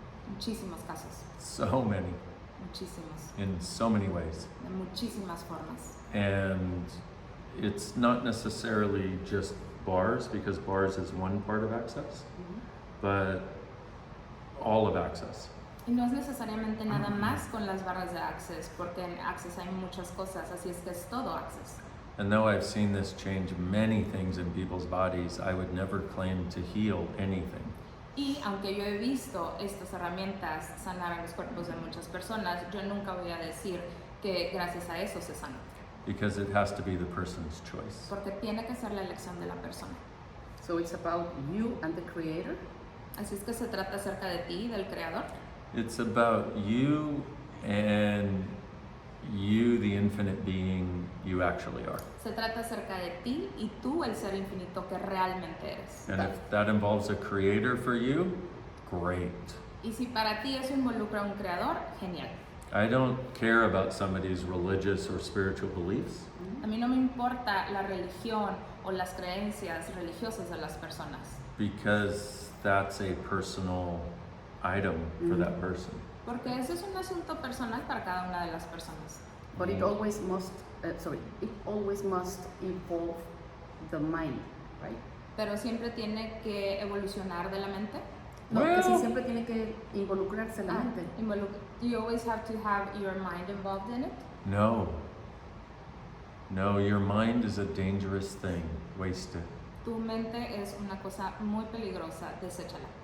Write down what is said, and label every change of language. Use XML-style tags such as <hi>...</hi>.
<es>Muchísimos casos,</es> <en>so many,</en> <es>muchísimos,</es> <en>in so many ways.</en> <es>de muchísimas formas.</es> <en>And it's not necessarily just bars, because bars is one part of Access, but all of Access.</en> <es>Y no es necesariamente nada más con las barras de Access, porque en Access hay muchas cosas, así es que es todo Access.</es> <en>And though I've seen this change many things in people's bodies, I would never claim to heal anything.</en> <es>Y aunque yo he visto estas herramientas sanar a los cuerpos de muchas personas, yo nunca voy a decir que gracias a eso se sana,</es> <en>Because it has to be the person's choice.</en> <es>porque tiene que ser la elección de la persona.</es> <en>So it's about you and the creator.</en> <es>Así es que se trata acerca de ti y del creador.</es> <en>It's about you and you, the infinite being you actually are.</en> <es>Se trata acerca de ti y tú, el ser infinito que realmente eres.</es> <en>And if that involves a creator for you, great.</en> <es>Y si para ti eso involucra un creador, genial.</es> <en>I don't care about somebody's religious or spiritual beliefs.</en> <es>A mí no me importa la religión o las creencias religiosas de las personas,</es> <en>Because that's a personal item for that person.</en> <es>Porque eso es un asunto personal para cada una de las personas.</es> <en>But it always must, it always must involve the mind, right?</en> <es>Pero siempre tiene que evolucionar de la mente. No, que sí</es> <en>Well-</en> <es>siempre tiene que involucrarse la mente.</es> <en>You always have to have your mind involved in it. No. No, your mind is a dangerous thing. Waste it.</en> <es>Tu mente es una cosa muy peligrosa, deséchala.</es>